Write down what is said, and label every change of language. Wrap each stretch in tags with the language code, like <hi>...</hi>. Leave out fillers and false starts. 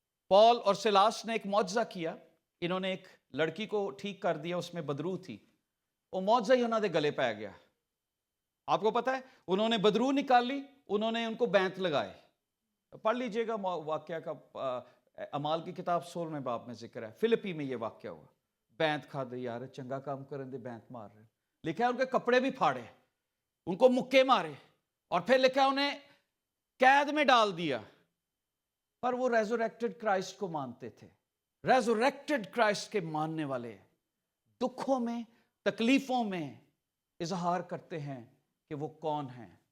<ur>پال اور سلاس نے ایک معجزہ کیا. انہوں نے ایک لڑکی کو ٹھیک کر دیا, اس میں بدرو تھی. وہ معجزہ ہی انہوں نے گلے پہ گیا. آپ کو پتا ہے انہوں نے بدرو نکالی, انہوں نے ان کو بینت لگائے. پڑھ لیجئے گا واقعہ کا, اعمال کی کتاب 16 باب میں ذکر ہے. فلپی میں یہ واقعہ ہوا.</ur> <pa>بینت کھا دے یار, چنگا کام کرن دے, بینت مار رہے.</pa> <ur>لکھا ہے ان کے کپڑے بھی پھاڑے, ان کو مکے مارے, اور پھر لکھا ہے انہیں قید میں ڈال دیا. پر وہ ریزوریکٹڈ کرائسٹ کو مانتے تھے. ریزوریکٹڈ کرائسٹ کے ماننے والے دکھوں میں, تکلیفوں میں اظہار کرتے ہیں کہ وہ کون ہیں.</ur>